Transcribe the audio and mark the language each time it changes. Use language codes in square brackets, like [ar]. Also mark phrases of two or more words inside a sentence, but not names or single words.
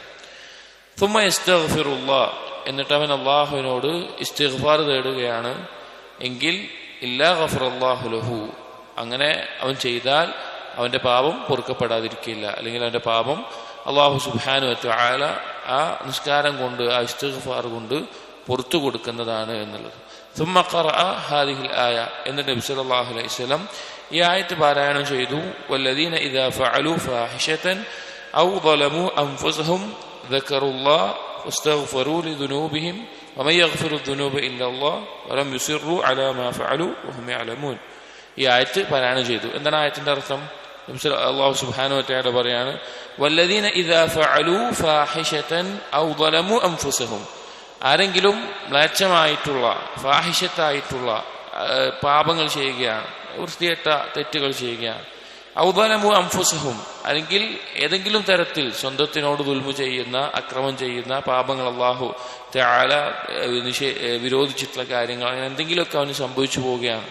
[ar] ثم يستغفر الله, [ml] എന്നിട്ട് അവൻ അള്ളാഹുവിനോട് ഇസ്തിഗ്ഫാർ തേടുകയാണ്. എങ്കിൽ [ar] إلا غفر الله له, [ml] അങ്ങനെ അവൻ ചെയ്താൽ അവന്റെ പാപം പൊറുക്കപ്പെടാതിരിക്കില്ല, അല്ലെങ്കിൽ അവന്റെ പാപം [ar] الله سبحانه وتعالى [ml] ആ നിസ്കാരം കൊണ്ട് ആ ഇസ്തിഗ്ഫാർ കൊണ്ട് പുറത്തു കൊടുക്കുന്നതാണ് എന്നുള്ളത്. [ar] ثم قرأ هذه الآية, [ml] എന്നിട്ട് നബി [ar] صلى الله عليه وسلم [ml] ഈ ആയത്ത് പാരായണം ചെയ്തു. [ar] والذين إذا فعلوا فاحشة أو ظلموا أنفسهم ذكروا الله واستغفروا لذنوبهم ومن يغفر الذنوب إلا الله ولم يصروا على ما فعلوا وهم يعلمون. [ml] ഈ ആയത്ത് പാരായണം ചെയ്തു. എന്താണ് ആയത്തിന്റെ അർത്ഥം? [ar] الله سبحانه وتعالى [ml] പറയാണ്, [ar] والذين إذا فعلوا فاحشة أو ظلموا أنفسهم, [ml] ആരെങ്കിലും മ്ലേച്ഛമായിട്ടുള്ള ഫാഹിശത്തായിട്ടുള്ള പാപങ്ങൾ ചെയ്യുകയാണ്, വൃത്തികെട്ട തെറ്റുകൾ ചെയ്യുകയാണ്, [ar] أو ظلموا أنفسهم, [ml] അല്ലെങ്കിൽ ഏതെങ്കിലും തരത്തിൽ സ്വന്തത്തിനോട് ദുൽമു ചെയ്യുന്ന, അക്രമം ചെയ്യുന്ന പാപങ്ങൾ, [ar] الله تعالى [ml] വിരോധിച്ചിട്ടുള്ള കാര്യങ്ങൾ, അങ്ങനെ എന്തെങ്കിലുമൊക്കെ അവന് സംഭവിച്ചു പോവുകയാണ്.